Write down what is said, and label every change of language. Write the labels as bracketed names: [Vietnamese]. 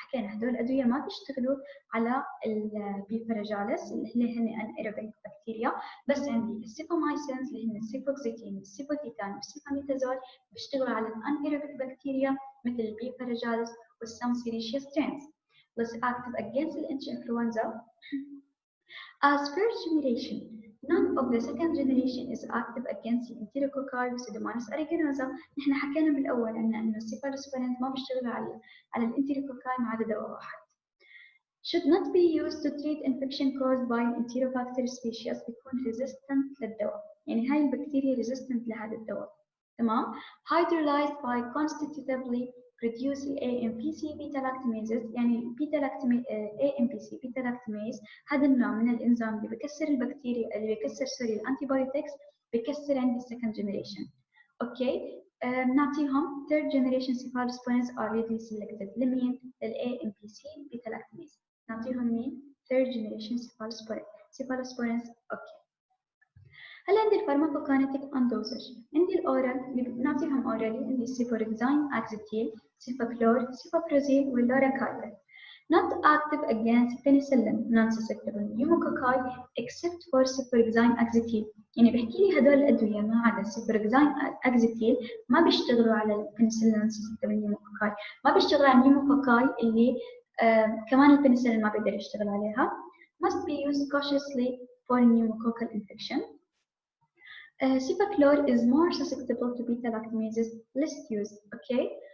[Arabic] حكينا هدول الادويه ما بيشتغلوا على البيفاريجاليس اللي هن انيروبيك بكتيريا، بس عندي السيفامايسينز اللي هن السيفوكسيتين والسيفوتيتان والسيفاميتازول بيشتغلوا على الانيروبيك بكتيريا مثل البيفاريجاليس والسامسيليشيا سترينز. [English] less active against influenza. As first generation, none of the second generation is active against Enterococci وسودوموناس aeruginosa. [Arabic] نحن حكينا بالأول إنه السيفالوسبورينز ما بيشتغلوا على الانتيروكوكاي ما عدا دواء واحد. [English] Should not be used to treat infection caused by Enterobacter species [Arabic] بيكون resistant للدواء، يعني هاي البكتيريا resistant لهذا الدواء، تمام. [English] hydrolyzed by constitutively produce AMPC beta lactamases. [Arabic] يعني AMPC beta lactamase هذا النوع من الانزيم اللي بكسر البكتيريا، اللي بكسر الانتيبيوتكس، بكسر عندي السكند جنريشن. اوكي. بنعطيهم [English] third generation cephalosporins are readily selected [Arabic] لمين؟ لل [English] AMPC beta lactamase. [Arabic] نعطيهم مين؟ third generation cephalosporins. اوكي. هلا عندي الفارماكوكاينيتيك اند دوزج. عندي الاورال اللي بنعطيهم اورالي، عندي السيفوركزين، اكزيتيل، سيفاكلور، سيفابروزيل، واللوراكايدل. [English] Not active against penicillin, non-susceptible pneumococci except for ceforexime axetil. [Arabic] يعني بحكي لي هدول الادويه ما عدا السيفوركزين اكزيتيل ما بيشتغلوا على البنسلين non-susceptible pneumococci، ما بيشتغلوا على النيوموكوكاي اللي كمان البنسلين ما بيقدر يشتغل عليها. [English] Must be used cautiously for pneumococcal infection. Cefaclor is more susceptible to beta-lactamases, less used. Okay.